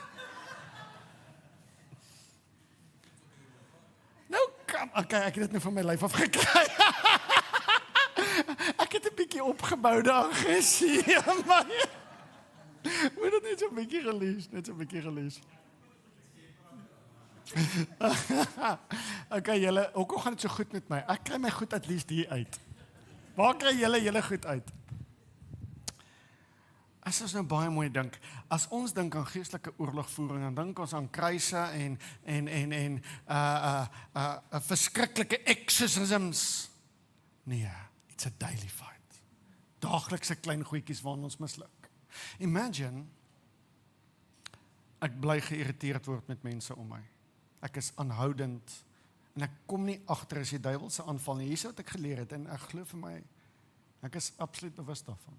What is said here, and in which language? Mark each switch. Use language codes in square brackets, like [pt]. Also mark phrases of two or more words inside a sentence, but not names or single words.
[af] Nou, okay, ek het dit nou van my lyf af gekry. Ek het 'n bietjie opgeboude aggressie, maar moet dit net so 'n bietjie gelees, Okay, julle, hoekom gaan dit so goed met my? Ek kry my goed [en] at least [af] hier uit. Waar kry julle goed uit? As ons nou baie mooi dink, as ons dink aan geestelike oorlogvoering, dan dink ons aan kruise en verskriklike exorcisms. Nee, [en] it's a daily fight. [af] Daaglikse klein goedjies waarin ons misluk. Imagine, ek bly geïrriteerd word met mense om my. Ek is aanhoudend, en ek kom nie agter as die duiwel se aanval nie. Hier is wat ek geleer het, en ek glo vir my, ek is absoluut bewus daarvan.